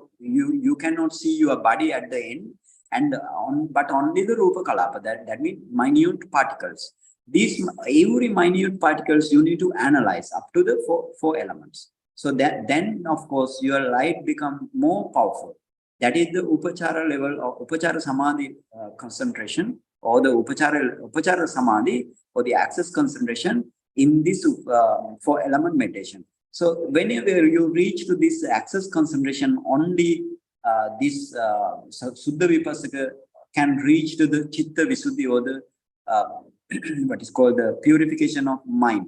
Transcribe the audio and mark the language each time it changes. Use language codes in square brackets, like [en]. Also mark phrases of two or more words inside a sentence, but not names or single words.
[en] You cannot see your body at the end, and but only the [pi] Rupa Kalapa. [en] That means minute particles. These every minute particles you need to analyze up to the four elements. So that then of course your light become more powerful. That is the upachara level of [pi] upachara samadhi [en] concentration, or the [pi] upachara samadhi, [en] or the access concentration in this 4-element meditation. So whenever you reach to this access concentration, only this [pi] Suddha Vipassaka [en] can reach to the [pi] Chitta Visuddhi, [en] or the what is called the purification of mind.